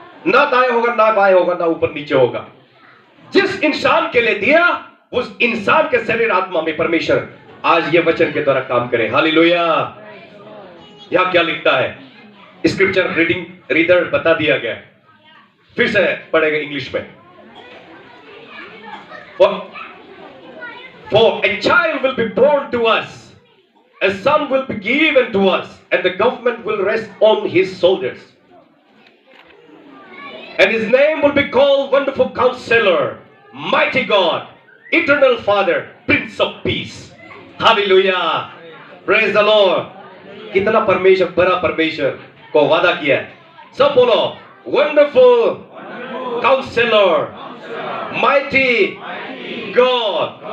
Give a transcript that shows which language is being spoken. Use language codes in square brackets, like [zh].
[hi] ना दाएं होगा, ना बाएं होगा, ना ऊपर नीचे होगा। जिस इंसान के लिए दिया, उस इंसान के शरीर आत्मा में परमेश्वर आज ये वचन के द्वारा काम करे। हालेलुया। यहां क्या लिखता है? स्क्रिप्चर रीडिंग रीडर बता दिया गया, फिर से पढ़ेगा इंग्लिश में। [en] For a child will be born to us, a son will be given to us, and the government will rest on his shoulders. And his name will be called Wonderful Counselor, Mighty God, Eternal Father, Prince of Peace. Hallelujah. Praise the Lord. [hi] कितना परमेश्वर, बड़ा परमेश्वर को वादा किया है। सब बोलो, [en] Wonderful Counselor, Mighty God.